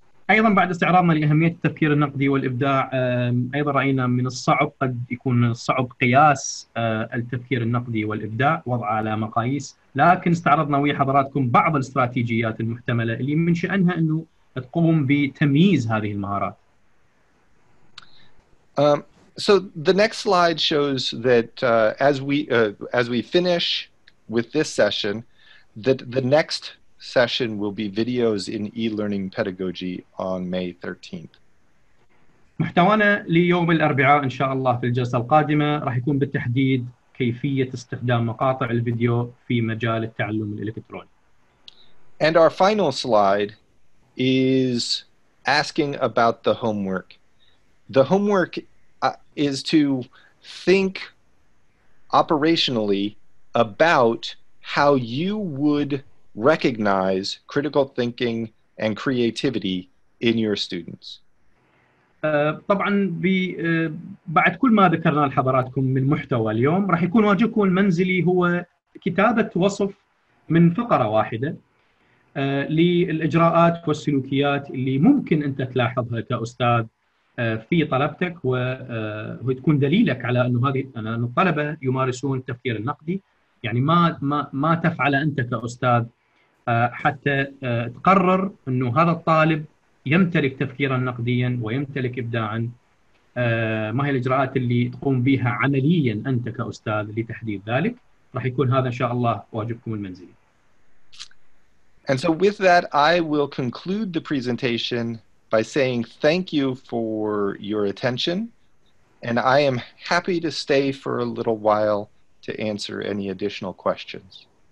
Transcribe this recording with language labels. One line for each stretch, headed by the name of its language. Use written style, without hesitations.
Arabic: أيضا بعد استعراضنا لأهمية التفكير النقدي والإبداع، أيضا رأينا من الصعب، قد يكون الصعب قياس التفكير النقدي والإبداع، وضعه على مقاييس، لكن استعرضنا ويا حضراتكم بعض الاستراتيجيات المحتملة اللي من شأنها أنه تقوم بتمييز هذه المهارات.
English: So the next slide shows that as we finish with this session, that the next session will be videos in e-learning pedagogy on May 13th.
Arabic: محتوانا ليوم الأربعاء إن شاء الله في الجلسة القادمة راح يكون بالتحديد كيفية استخدام مقاطع الفيديو في مجال التعلم الإلكتروني.
English: And our final slide is asking about the homework. The homework is to think operationally about how you would recognize critical thinking and creativity in your students.
Arabic: طبعا بعد كل ما ذكرنا لحضراتكم من محتوى اليوم راح يكون واجبكم المنزلي هو كتابة وصف من فقرة واحدة للإجراءات والسلوكيات اللي ممكن أنت تلاحظها كأستاذ في طلبتك، وتكون دليلك على أن الطلبة يمارسون التفكير النقدي. يعني ما تفعل أنت كأستاذ حتى تقرر أنه هذا الطالب يمتلك تفكيرا نقديا ويمتلك إبداعا. ما هي الإجراءات اللي تقوم بها عمليا أنت كأستاذ لتحديد ذلك؟ راح يكون هذا إن شاء الله واجبكم المنزلي.
English: And so with that, I will conclude the presentation by saying thank you for your attention, and I am happy to stay for a little while to answer any additional questions.